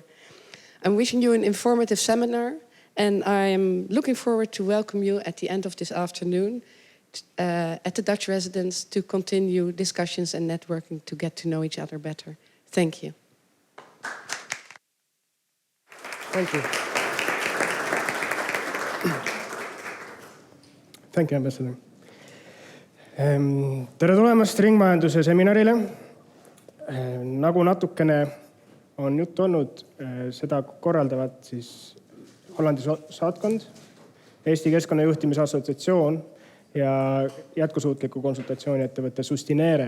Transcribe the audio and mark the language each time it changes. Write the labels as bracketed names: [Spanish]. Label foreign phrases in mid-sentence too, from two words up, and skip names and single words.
[English] I'm wishing you an informative seminar, and I am looking forward to welcome you at the end of this afternoon at the Dutch residence to continue discussions and networking to get to know each other better. Thank you. Thank you. Thank you, Ambassador. [Estonian] Tere tulemast ringmajanduse seminarile. Nagu natukene on juttu olnud, seda korraldavad siis Hollandi saatkond, Eesti Keskkonnajuhtimise Assotsiatsioon ja jätkusuutliku konsultatsiooni ettevõtte Sustinere.